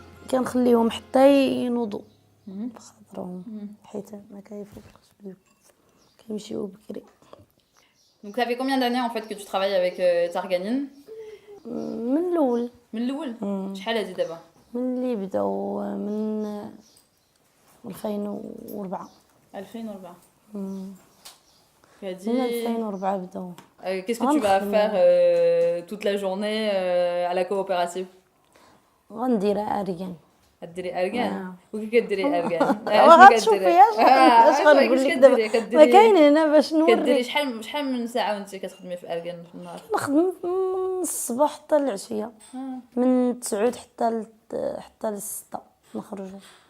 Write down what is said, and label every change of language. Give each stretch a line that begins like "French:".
Arabic: كنخليهم حتى ينوضوا بخاطرهم حيت ما كيفوقش كيمشيو بكري.
French: Donc ça fait combien d'années en fait que tu travailles avec Targanine?
Arabic: من الاول. من الاول. شحال هادي دابا؟ من اللي بداو من 2004. 2004. من 2004 بداو.
French: Qu'est-ce que tu vas faire toute la journée à la coopérative?
Arabic: غندير اريان. ديري اركان. وكيف كديري اركان؟ غتشوفي اش غنقول لك دابا ما كاين هنا باش نوريك. كديري شحال من ساعه وانت كتخدمي في اركان في النهار؟ نخدم من الصباح حتى العشيه. من 9 حتى ل 6 نخرجوا.